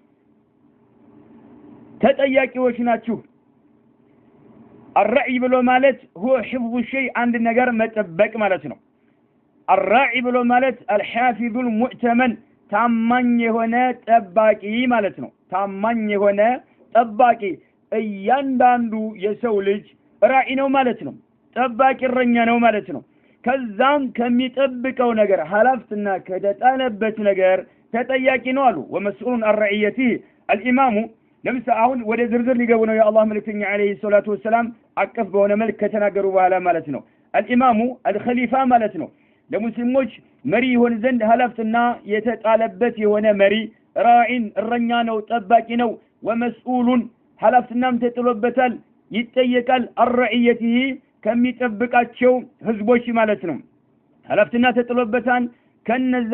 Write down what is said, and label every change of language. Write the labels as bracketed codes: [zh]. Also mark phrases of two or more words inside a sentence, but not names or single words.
[am] ተጠያቂዎች ናችሁ الرعي ብሎ ማለት [ar] هو حفظ الشيء عند [am] ነገር መጠበቅ ማለት ነው الرعي ብሎ ማለት [ar] الحافظ المؤتمن [am] ታማኝ የሆነ ጠባቂ ማለት ነው ታማኝ የሆነ ጠባቂ እያንዳንዱ የሰው ልጅ ራኢ ነው ማለት ነው ጠባቂ እረኛ ነው ማለት ነው ከዛም ከሚጠብቀው ነገር ሐላፍትና ከተጣለበት ነገር ተጠያቂ ነው አሉ [ar] ومسؤول عن رعيته الامام [am] ለምሳሌ አሁን ወደ ዝርዝር ሊገቡ ነው የአላህ መልእክተኛ [ar] عليه الصلاة والسلام [am] አቀፍ በሆነ መልክ ከተናገሩ በኋላ ማለት ነው [ar] الامام الخليفه [am] ማለት ነው ለሙስሊሞች መሪ ይሆን ዘንድ ሐላፍትና የተጣለበት የሆነ መሪ ራኢን እረኛ ነው ጠባቂ ነው ومسؤول ሐላፍትናም ተጥሎበታል ይጠየቃል الرعيته ከሚጠብቃቸው ህዝቦች ማለት ነው ሐላፍትና ተጥሎበታል ከነዛ